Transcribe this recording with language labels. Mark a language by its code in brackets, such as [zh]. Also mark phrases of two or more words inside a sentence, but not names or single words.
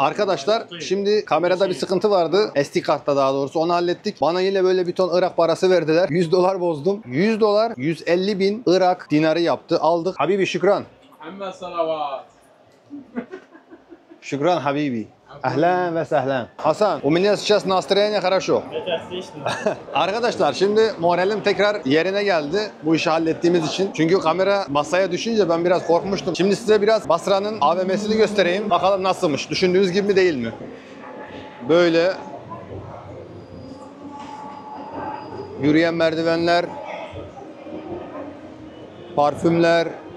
[tr] Arkadaşlar şimdi kamerada bir sıkıntı vardı. SD kartta daha doğrusu, onu hallettik. Bana yine böyle bir ton Irak parası verdiler. 100 dolar bozdum. 100 dolar 150 bin Irak dinarı yaptı. Aldık. Habibi şükran. [ar] أما الصلوات [tr] Şükran Habibi. [ar] أهلا وسهلا. [ru] Hasan, у меня сейчас настроение хорошо. Это отлично. [tr] Arkadaşlar şimdi moralim tekrar yerine geldi bu işi hallettiğimiz için. Çünkü kamera masaya düşünce ben biraz korkmuştum. Şimdi size biraz Basra'nın AVM'sini göstereyim. Bakalım nasılmış. Düşündüğünüz gibi mi değil mi? Böyle yürüyen merdivenler, parfümler.